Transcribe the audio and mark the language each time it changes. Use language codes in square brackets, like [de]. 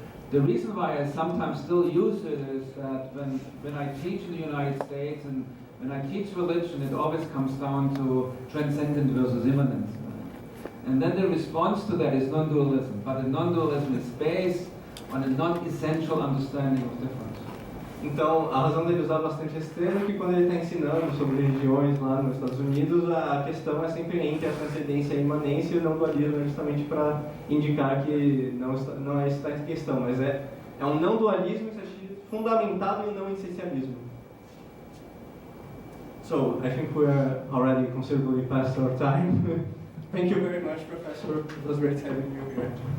[en] The reason why I sometimes still use it is that when I teach in the United States and when I teach religion, it always comes down to transcendent versus immanence. And then the response to that is non-dualism, but the non-dualism is based on a non-essential understanding of difference. [pt] Então, a razão dele usar bastante esse termo é que quando ele está ensinando sobre religiões lá nos Estados Unidos, a questão é sempre entre a transcendência e a imanência e o não-dualismo, justamente para indicar que não é isso que está em questão, mas é um não-dualismo fundamentado em não-essencialismo. [en] So, I think we're already considerably past our time. Thank you very much, Professor. It was great having you here.